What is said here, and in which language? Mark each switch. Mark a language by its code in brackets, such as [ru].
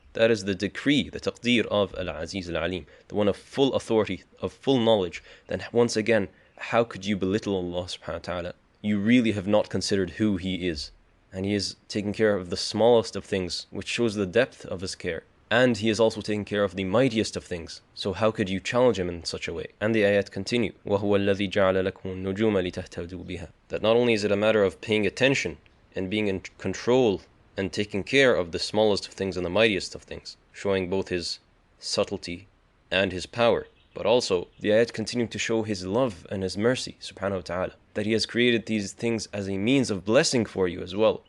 [en] That is the decree, the taqdeer of Al-Aziz Al-Alim, the one of full authority, of full knowledge. Then once again, how could you belittle Allah subhanahu wa ta'ala? You really have not considered who He is. And He is taking care of the smallest of things, which shows the depth of His care. And He is also taking care of the mightiest of things. So how could you challenge Him in such a way? And the ayat continue, [ar] وَهُوَ الَّذِي جَعَلَ لَكُمُ النُّجُومَ لِتَهْتَدُوا بِهَا. [en] That not only is it a matter of paying attention and being in control and taking care of the smallest of things and the mightiest of things, showing both His subtlety and His power, but also the ayat continue to show His love and His mercy, subhanahu wa ta'ala. That He has created these things as a means of blessing for you as well.